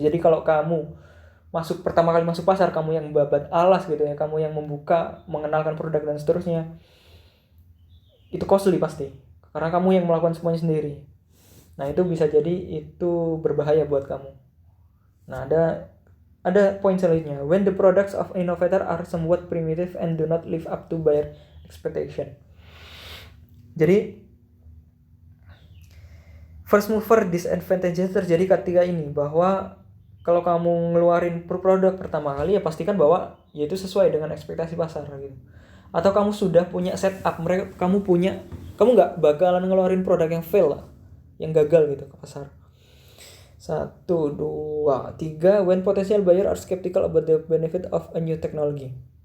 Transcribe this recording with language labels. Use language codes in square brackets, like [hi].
[id] Jadi kalau kamu pertama kali masuk pasar, kamu yang babat alas gitu ya, kamu yang membuka, mengenalkan produk dan seterusnya, itu costly pasti, karena kamu yang melakukan semuanya sendiri. Nah, itu bisa jadi itu berbahaya buat kamu. Nah, ada poin selanjutnya. [en] When the products of innovator are somewhat primitive and do not live up to buyer expectation. [id] Jadi first mover disadvantages terjadi ketika ini, bahwa kalau kamu ngeluarin produk pertama kali, ya pastikan bahwa ya itu sesuai dengan ekspektasi pasar gitu. Atau kamu sudah punya setup, kamu nggak bakalan ngeluarin produk yang fail lah, yang gagal gitu ke pasar. 1, 2, 3. [en] When potential buyer are skeptical about the benefit of a new technology.